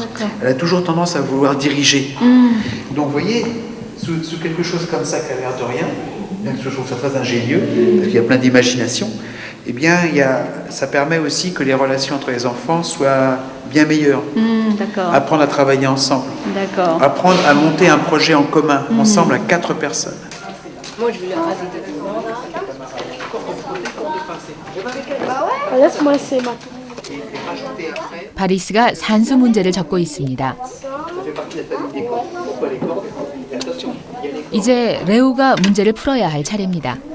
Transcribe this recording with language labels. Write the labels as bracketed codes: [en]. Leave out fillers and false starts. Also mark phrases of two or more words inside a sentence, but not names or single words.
[fr] Elle a toujours tendance à vouloir diriger. Donc vous voyez, sous quelque chose comme ça qui a l'air de rien, bien que je trouve ça très ingénieux, parce qu'il y a plein d'imagination, eh bien ça permet aussi que les relations entre les enfants soient bien meilleures. Apprendre à travailler ensemble. Apprendre à monter un projet en commun, ensemble à 4 personnes. Moi, je vais le raser de [ko] 바리스가 산수 문제를 적고 있습니다. 이제 레오가 문제를 풀어야 할 차례입니다.